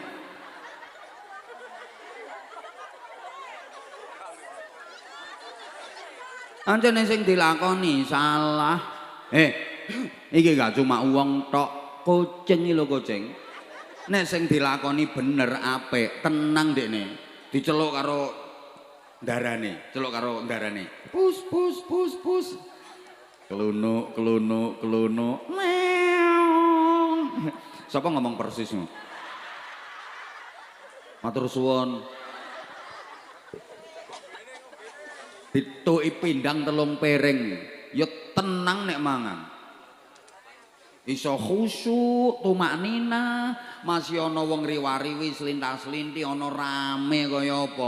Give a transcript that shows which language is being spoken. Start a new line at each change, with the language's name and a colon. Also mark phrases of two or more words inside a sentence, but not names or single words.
Javanese: Ancene sing dilakoni salah. Iki gak cuma uang tok, kucing iki lho kucing. Nek sing dilakoni bener apik, tenang dekne. Diceluk karo ndarane, celuk karo ndarane. Pus pus pus pus. Kelunuk kelunuk kelunuk. Meong. Sapa ngomong persis ngono? Matur suwun. Dituki pindang 3 piring, ya tenang nek mangan. Iso khusyuk, tumaknina, masih ana wong riwariwi slintas-slinti ana rame kaya apa.